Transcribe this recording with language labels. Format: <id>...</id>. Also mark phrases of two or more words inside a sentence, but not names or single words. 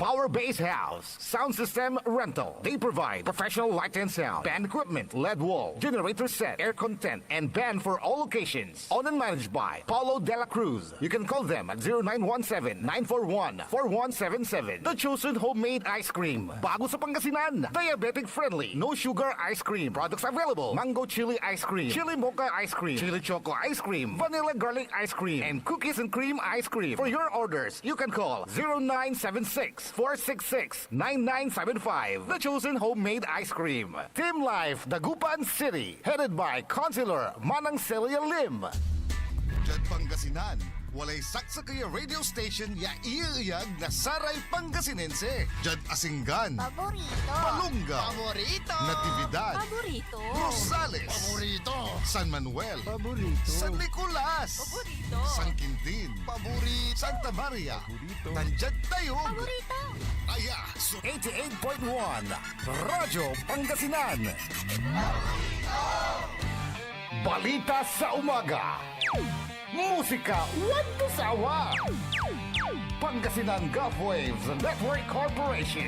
<en>Power Base House, Sound System Rental. They provide professional light and sound, band equipment, LED wall, generator set, air content, and band for all locations. Owned and managed by Paulo De La Cruz. You can call them at 0917-941-4177. The Chosen Homemade Ice Cream.</en> <tl>Bago sa Pangasinan.</tl> <en>Diabetic friendly. No sugar ice cream. Products available. Mango chili ice cream. Chili mocha ice cream. Chili choco ice cream. Vanilla garlic ice cream. And cookies and cream ice cream. For your orders, you can call 0976-466-9975. The Chosen Homemade Ice Cream. Team Life, Dagupan City. Headed by Councilor Manang Celia Lim.</en> <pag>Diyan Pangasinan, walay saksakaya radio station ya iiyag na saray Pangasinense. Diyan Asinggan, Paborito. Palunga, Paborito. Natividad, Paborito. Rosales, Paborito. San Manuel, Paborito. San Nicolas, Paborito. San Quintin, Paborito, Santa Maria, Paborito.</pag> <tl>Nandiyan tayo. Paborito. Bisaya. 88.1 Radyo Pangasinan. Balita sa umaga. Musika walang sawa.</tl> <en>Pangasinan Gulf Waves Network Corporation.</en>